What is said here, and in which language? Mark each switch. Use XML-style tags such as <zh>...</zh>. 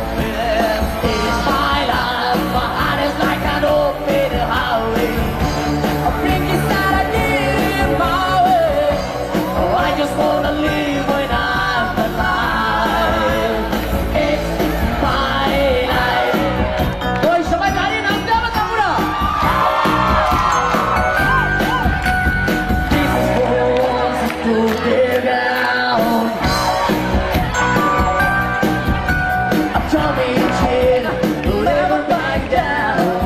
<en>Yes, it's my life, my heart is like an open highway. A freaky side I did my way. Oh, I just wanna live when I'm alive. It's my life.</en> <bn>Oi, সবাই দাঁড়িয়ে নাচতে হবে তো পুরো।</bn> <en>This is for us to get down. I'm coming in, never back down.</en>